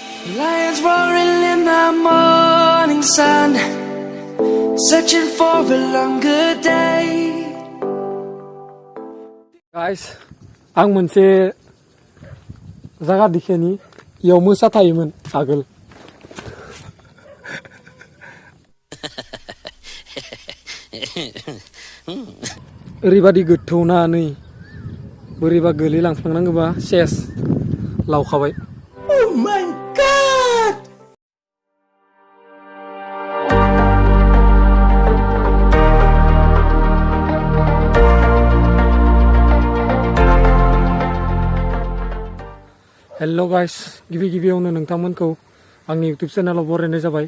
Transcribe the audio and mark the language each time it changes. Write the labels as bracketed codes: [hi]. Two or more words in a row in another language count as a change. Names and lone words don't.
[en] Lions roaring in the morning sun, searching for a longer day. Guys, [brx] आं मोनसे जागा दिखेनि इयाव मोसा थायोमोन आगोल। ओरैबादि गोथौना नै बोरैबा गोलैलांफ्लांनांगौबा सेस लावखाबाय। [en] Oh my god! hello guys, [brx] गिबियावनो नोंथांमोनखौ आंनि YouTube चेनेलाव बरायनाय जाबाय।